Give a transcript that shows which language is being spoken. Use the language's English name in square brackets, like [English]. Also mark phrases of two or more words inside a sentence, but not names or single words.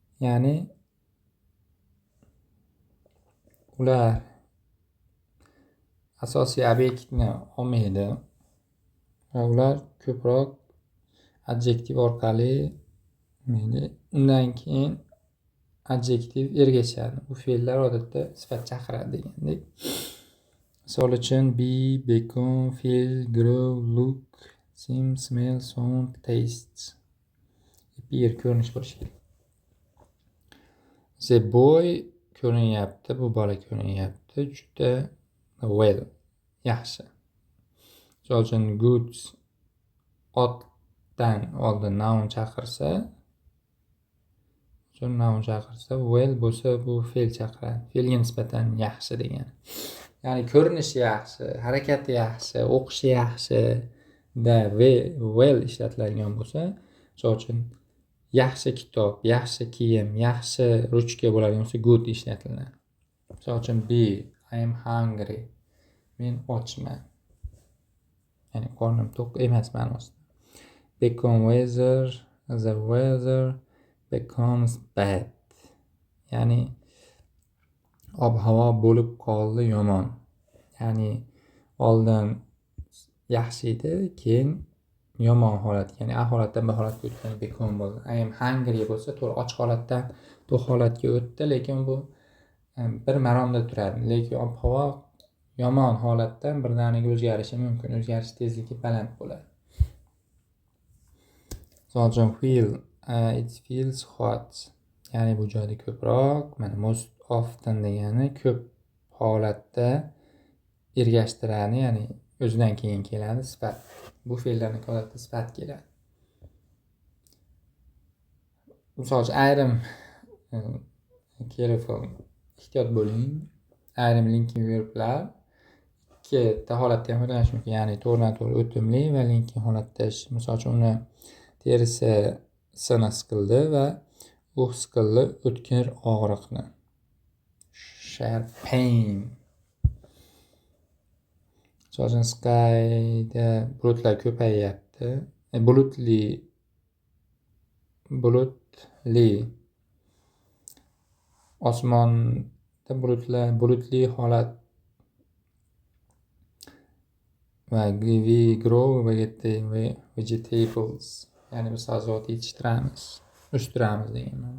[Uzbek] Ya'ni ular asosiy obyektni olmaydi va ular ko'proq adjektiv orqali undan keyin adjektiv ergashadi. Bu fe'llar odatda sifat chaqiradi degandek. Misol uchun [English] be, become, feel, grow, look, seem, smell, sound, taste. [Uzbek] Bir ko'rinish bo'lishi kerak. [English] The boy [Uzbek] ko'rinyapti, bu bola ko'rinyapti, juda well, yaxshi. Misol uchun good otdan oldin noun chaqirsa, well bo'lsa bu fe'l chaqiradi. Fe'lga nisbatan yaxshi degani. Ya'ni ko'rinishi yaxshi, harakati yaxshi, o'qishi yaxshi da well ishlatiladigan bo'lsa, misol uchun yaxshi kitob, yaxshi kiyim, yaxshi ruchka bo'ladigan bo'lsa good ishlatiladi. Misol uchun be, [English] I am hungry. [Uzbek] Men ochman. Ya'ni qornim to'q emas ma'nosida. [English] Become weather, the weather becomes bad. [Uzbek] Ya'ni ob-havo bo'lib qoldi yomon. Ya'ni oldin yaxshi edi, keyin yomon holat, ya'ni a holatdan b holatga o'tgan become bo'ldi. [English] I am hungry [Uzbek] bo'lsa, to'g'ri och holatdan to'q holatga o'tdi, lekin bu bir maromda turadi. Lekin ob-havo yomon holatdan birdaniga o'zgarishi mumkin. O'zgarish tezligi baland bo'ladi. Misol uchun [English] feel, it feels hot. [Uzbek] Ya'ni bu joyda ko'proq, mana [English] most often [Uzbek] degani ko'p holatda ergashtiradi, ya'ni o'zidan keyin keladi sifat. Bu fe'llarning odatda sifat keladi. Misol uchun ayrim careful, ehtiyot bo'ling. Ayrim [English] linking verblar [Uzbek] ikkita holatda ham foydalanish mumkin. Ya'ni to'g'ridan-to'g'ri o'timli va linking holatda. Misol uchun uni terisini siqildi va u siqildi o'tkir og'riqni. [English] Sharp pain. [Uzbek] Misol uchun skyda bulutlar ko'payyapti. Bulutli osmonda bulutli holat va [English] we grow vegetables, [Uzbek] ya'ni biz sabzavot yetishtiramiz, o'stiramiz degan ma'no.